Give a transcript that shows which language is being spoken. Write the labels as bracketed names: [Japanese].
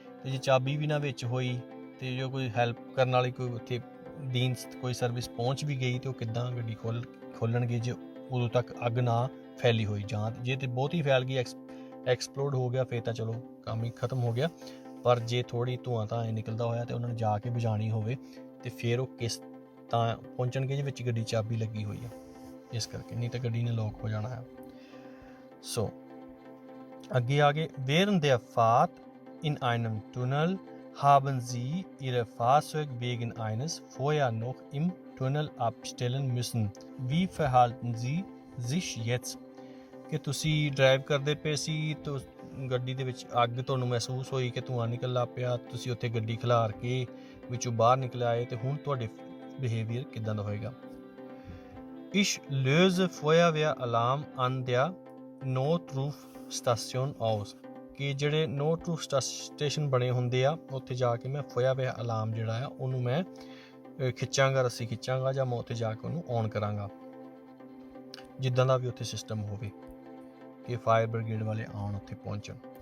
[Punjabi] ਤੇ ਜੇ ਚਾਬੀ ਵੀ ਨਾ ਵਿੱਚ ਹੋਈ ਤੇ ਜੋ ਕੋਈ ਹੈਲਪ ਕਰਨ ਵਾਲੀ ਕੋਈ ਉੱਥੇ ਕੋਈ ਸਰਵਿਸ ਪਹੁੰਚ ਵੀ ਗਈ ਤੇ ਉਹ ਕਿੱਦਾਂ ਗੱਡੀ ਖੋਲਣਗੇ ਜੇ ਉਦੋਂ ਤੱਕ ਅੱਗ ਨਾ ਫੈਲੀ ਹੋਈ, ਜਾਂ ਜੇ ਤੇ ਬਹੁਤ ਹੀ ਫੈਲ ਗਈ ਐਕਸਪਲੋਡ ਹੋ ਗਿਆ ਫਿਰ ਤਾਂ ਚਲੋ ਕੰਮ ਹੀ ਖਤਮ ਹੋ ਗਿਆ। ਪਰ ਜੇ ਥੋੜ੍ਹੀ ਧੂੰਆਂ ਤਾਂ ਨਿਕਲਦਾ ਹੋਇਆ ਤੇ ਉਹਨਾਂ ਨੂੰ ਜਾ ਕੇ ਬੁਝਾਉਣੀ ਹੋਵੇ ਤੇ ਫਿਰ ਉਹ ਕਿਸ ਤਾਂ ਪਹੁੰਚਣਗੇ ਜਿਹਦੇ ਵਿੱਚ ਗੱਡੀ ਚਾਬੀ ਲੱਗੀ ਹੋਈ ਆ, ਇਸ ਕਰਕੇ, ਨਹੀਂ ਤਾਂ ਗੱਡੀ ਨੇ ਲੋਕ ਹੋ ਜਾਣਾ ਹੈ। ਸੋ ਅੱਗੇ ਆ ਗਏ [German] während der Fahrt in einem Tunnel haben Sie Ihr Fahrzeug wegen eines Feuers noch im Tunnel abstellen müssen. Wie verhalten Sie sich jetzt? [Punjabi] ਕਿ ਤੁਸੀਂ ਡਰਾਈਵ ਕਰਦੇ ਪਏ ਸੀ ਤਾਂ ਗੱਡੀ ਦੇ ਵਿੱਚ ਅੱਗ ਤੁਹਾਨੂੰ ਮਹਿਸੂਸ ਹੋਈ ਕਿ ਧੂੰਆਂ ਨਿਕਲ ਲੱਗ ਪਿਆ, ਤੁਸੀਂ ਉੱਥੇ ਗੱਡੀ ਖਿਲਾਰ ਕੇ ਵਿੱਚੋਂ ਬਾਹਰ ਨਿਕਲ ਆਏ ਤੇ ਹੁਣ ਤੁਹਾਡੇ ਬਿਹੇਵੀਅਰ ਕਿੱਦਾਂ ਦਾ ਹੋਏਗਾ। [German] Ich löse Feuerwehralarm an der Notrufstation aus [Punjabi] ਕਿ ਜਿਹੜੇ ਨੋਟਰੂਫ ਸਟੇਸ਼ਨ ਬਣੇ ਹੁੰਦੇ ਆ ਉੱਥੇ ਜਾ ਕੇ ਮੈਂ ਫਾਇਰਵੇਅਰ ਅਲਾਰਮ ਜਿਹੜਾ ਆ ਉਹਨੂੰ ਮੈਂ ਖਿੱਚਾਂਗਾ, ਰੱਸੀ ਖਿੱਚਾਂਗਾ ਜਾਂ ਮੈਂ ਉੱਥੇ ਜਾ ਕੇ ਉਹਨੂੰ ਔਨ ਕਰਾਂਗਾ, ਜਿੱਦਾਂ ਦਾ ਵੀ ਉੱਥੇ ਸਿਸਟਮ ਹੋਵੇ ਕਿ ਫਾਇਰ ਬ੍ਰਿਗੇਡ ਵਾਲੇ ਆਉਣ ਉੱਥੇ ਪਹੁੰਚਣ।